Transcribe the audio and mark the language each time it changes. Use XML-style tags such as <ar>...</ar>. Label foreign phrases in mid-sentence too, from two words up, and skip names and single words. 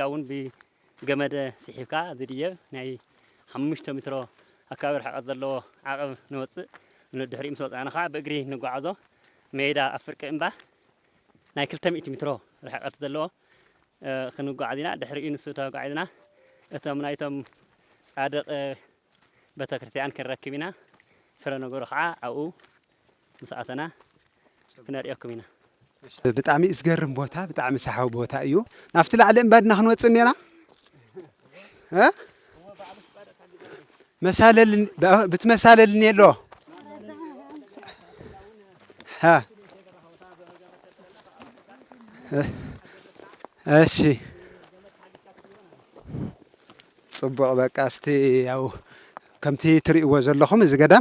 <ti>እውን ገመድ ስሒብካ ዝድየብ ናይ 5 ሜትሮ ኣካባቢ ርሕቐት ዘለዎ ዓቐብ ንወፅእ ንድሕሪኡ ምስ ወፃእና ከዓ ብእግሪ ንጓዓዞ ሜዳ ኣብ ፍርቂ እምባ ናይ 200 ሜትሮ ርሕቐት ዘለዎ ክንጓዓዝ ኢና ድሕሪኡ ንሱ ተጓዒዝና እቶም ናይቶም ጻድቕ ቤተክርስትያን ክንረክብ ኢና ፍረ ነገሩ ከዓ ኣብኡ ምስኣተና ክነሪአኩም ኢና ብጣዕሚ ዝገርም ቦታ ብጣዕሚ ሰሓቢ ቦታ እዩ ናብቲ ላዕሊ እምባ ድና ክንወፅእ እኒና መሳለል</ti> <ar>بتمثال نيلو</ar> <ti>ها እሺ ጽቡቕ በቃ እስቲ ያው ከምቲ ትርእይዎ ዘለኹም እዚ ገዳም</ti>